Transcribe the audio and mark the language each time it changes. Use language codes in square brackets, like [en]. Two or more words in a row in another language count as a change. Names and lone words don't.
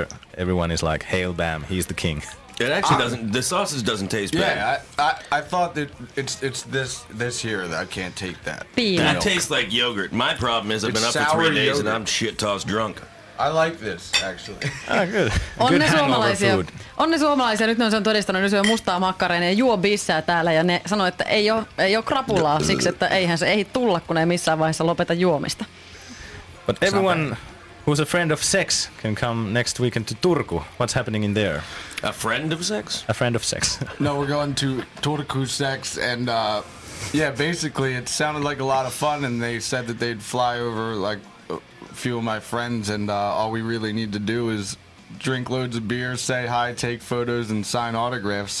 [en] Everyone is like, hail Bam, he's the king. It actually doesn't. The sausage doesn't taste bad. Yeah, I thought that it's this here that I can't take that. [fi] Piimä. [en] That Milk. tastes like yogurt. My problem is I've been It's up for sour 3 days and yogurt. I'm shit tossed drunk. I like this actually. Ah, good. [fi] On [en] Good [fi] ne [en] hangover [fi] suomalaisia. [en] food. [fi] On ne suomalaisia. Nyt ne on sen todistanut, ne syö mustaa makkaraa ja ne juo bissää täällä ja ne sanoo, että ei ole krapulaa siksi, että eihän se ehdi tulla, kun ei missään vaiheessa lopeta juomista. [en] But everyone who's a friend of sex can come next weekend to Turku. What's happening in there? A friend of sex? A friend of sex. No, we're going to Turku Sex and yeah, basically it sounded like a lot of fun and they said that they'd fly over like a few of my friends and all we really need to do is drink loads of beer, say hi, take photos and sign autographs.